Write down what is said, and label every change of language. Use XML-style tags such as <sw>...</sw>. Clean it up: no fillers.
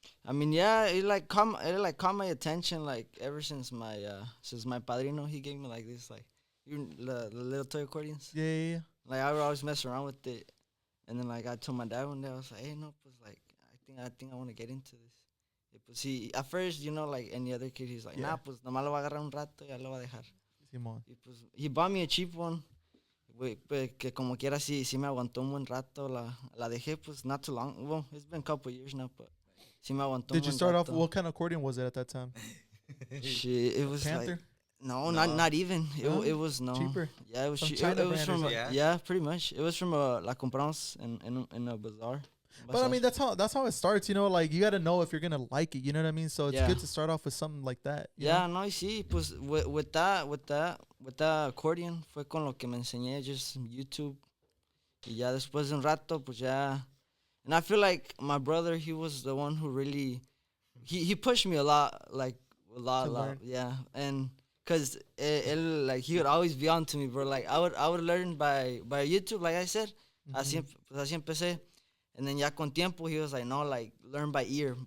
<en>I mean, yeah, it caught my attention like ever since my padrino, he gave me like this like the little toy accordions. Yeah. Like I would always mess around with it, and then like I told my dad one day, I was like, hey,</en> <es>no, pues</es> <en>like I think I want to get into this.</en> <es>Y pues</es> <en>he at first, you know, like any other kid, he's like, nah,</en> <es>pues nomás lo va a agarrar un rato y ya lo va a dejar. Simón. Y pues</es> <en>he bought me a cheap one.</en> <es>Pues que como quiera sí me aguantó un buen rato, la dejé pues</es> <en>not too long. Well, it's been a couple of years now, but</en> <es>sí me aguantó.</es> <en>Did you start off, what kind of accordion was it at that time? Shit, it was Panther? like no, not even. It was no cheaper. Yeah, it was China it was from yeah, pretty much. It was from</en> <es>la compramos</es> <en>in a bazaar. But I mean, that's how it starts, you know. Like, you got to know if you're gonna like it, you know what I mean. So it's good to start off with something like that.</en> <es>Yeah, no, sí, pues</es> <en>with that accordion</en> <es>fue con lo que me enseñé,</es> <en>just YouTube.</en> <es>Y ya después de un rato, pues ya.</es> <en>And I feel like my brother, he was the one who really, he pushed me a lot, yeah. And cause él, like, he would always be on to me, bro. Like I would learn by YouTube, like I said.</en> <es>Así empecé.</es> <en>And then</en> <es>ya con tiempo,</es> <en>he was like, no, like, learn by ear.</en>